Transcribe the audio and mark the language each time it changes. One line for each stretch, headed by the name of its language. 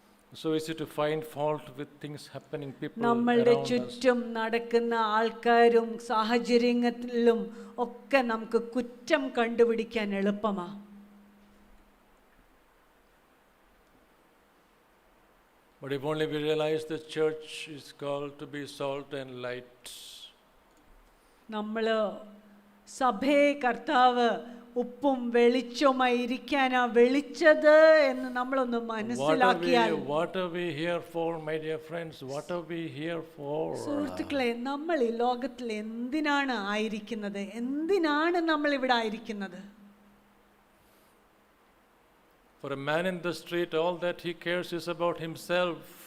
English: It's so easy to find fault with things happening, people
Malayalam: നമ്മളുടെ
English: around us.
Malayalam: ചുറ്റും നടക്കുന്ന ആൾക്കാരും സാഹചര്യങ്ങളിലും ഒക്കെ നമുക്ക് കുറ്റം കണ്ടുപിടിക്കാൻ എളുപ്പമാ.
English: But if only we realize the church is called to be salt and light.
Malayalam: നമ്മള് സഭയെ കർത്താവ് ഉപ്പും വെളിച്ചവുമായി ഇരിക്കാനാ വിളിച്ചത് എന്ന് നമ്മളൊന്ന് മനസ്സിലാക്കിയാൽ.
English: What are we here for, my dear friends? What are we here for?
Malayalam: സുഹൃത്തുക്കളെ, നമ്മൾ ഈ ലോകത്തിൽ എന്തിനാണ് ആയിരിക്കുന്നത്? എന്തിനാണ് നമ്മൾ ഇവിടെ ആയിരിക്കുന്നത്?
English: For a man in the street, all that he cares is about himself.